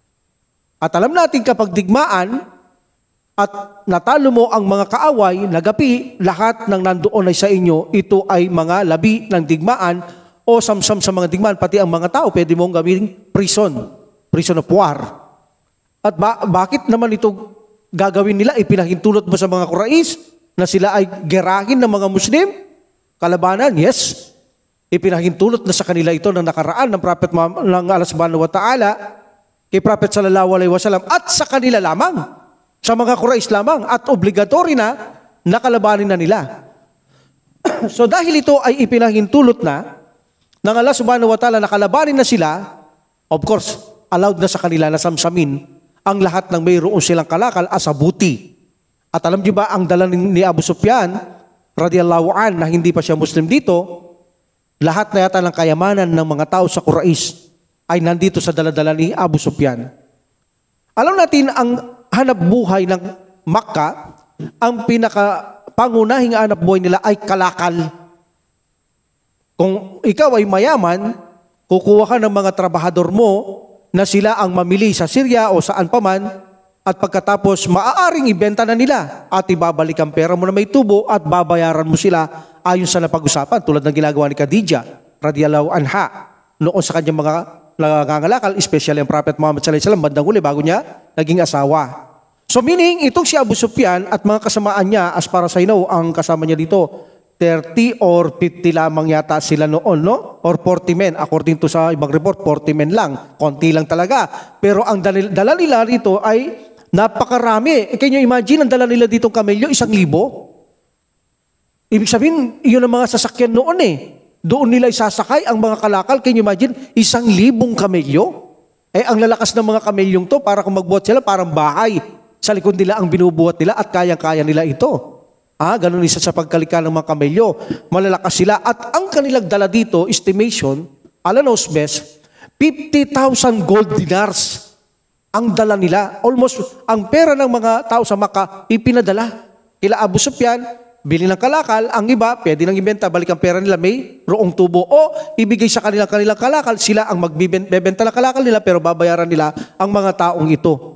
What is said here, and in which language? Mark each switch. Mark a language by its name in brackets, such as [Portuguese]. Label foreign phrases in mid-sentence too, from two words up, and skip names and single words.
[Filipino] At alam natin kapag digmaan, at natalo mo ang mga kaaway, nagapi, lahat ng nandoon ay sa inyo, ito ay mga labi ng digmaan o samsam sa mga digmaan, pati ang mga tao, pwede mong gawing [English] prison of war. [Filipino] At bakit naman ito gagawin nila? Ipinahintulot mo sa mga Quraysh na sila ay gerahin ng mga Muslim? Kalabanan? Yes. Ipinahintulot na sa kanila ito ng nakaraan ng Prophet ng Allah [Arabic] سبحانه وتعالى [Filipino] kay Prophet [Arabic] صلى الله عليه وسلم [Filipino] at sa kanila lamang, sa mga Quraysh lamang, at obligatory na nakalabanin na nila. So dahil ito ay ipinahintulot na ng Allah [Arabic] سبحانه وتعالى, [Filipino] nakalabanin na sila, [English] of course, [Filipino] allowed na sa kanila na samsamin ang lahat ng mayroon silang kalakal [English] as a booty. [Filipino] At alam niyo ba ang dala ni Abu Sufyan [Arabic] رضي الله عن [Filipino] na hindi pa siya Muslim dito, lahat na yata ng kayamanan ng mga tao sa Quraysh ay nandito sa dala-dala ni Abu Sufyan. Alam natin ang hanap buhay ng Makkah, ang pinakapangunahing hanap buhay nila ay kalakal. Kung ikaw ay mayaman, kukuha ka ng mga trabahador mo na sila ang mamili sa Syria o saan paman, at pagkatapos maaaring ibenta na nila at ibabalik ang pera mo na may tubo at babayaran mo sila ayon sa napag-usapan, tulad ng ginagawa ni Khadija [Arabic] رضي الله عنها [Filipino] noon sa kanyang mga nangangalakal, especially ang Prophet Muhammad [Arabic] صلى الله عليه وسلم [Filipino] bandang huli bago niya naging asawa. So meaning, itong si Abu Sufyan at mga kasamaan niya, as para sa ang kasama niya dito, 30 or 50 lamang yata sila noon, no? [English] Or 40 men. According to [Filipino] sa ibang report, 40 men lang. Konti lang talaga. Pero ang dala nila rito ay napakarami. [English] Can you imagine, [Filipino] ang dala nila ditong kamelyo, 1,000. Ibig sabihin, iyon ang mga sasakyan noon eh. Doon nila isasakay ang mga kalakal. [English] Can you imagine, [Filipino] 1,000 kamelyo? Eh, ang lalakas ng mga kamelyong to, para kung magbuhat sila, parang bahay. Sa likod nila ang binubuhat nila at kayang-kaya nila ito. Ganun isa sa pagkalika ng mga kamelyo. Malalakas sila. At ang kanilang dala dito, [English] estimation, Allah knows best, 50,000 gold dinars [Filipino] ang dala nila. Almost ang pera ng mga tao sa Makkah, ipinadala. Kila Abu Sufyan, bili ng kalakal, ang iba, pwede nang ibenta, balik ang pera nila, may roong tubo. O ibigay sa kanilang kalakal, sila ang magbibenta ng kalakal nila, pero babayaran nila ang mga taong ito.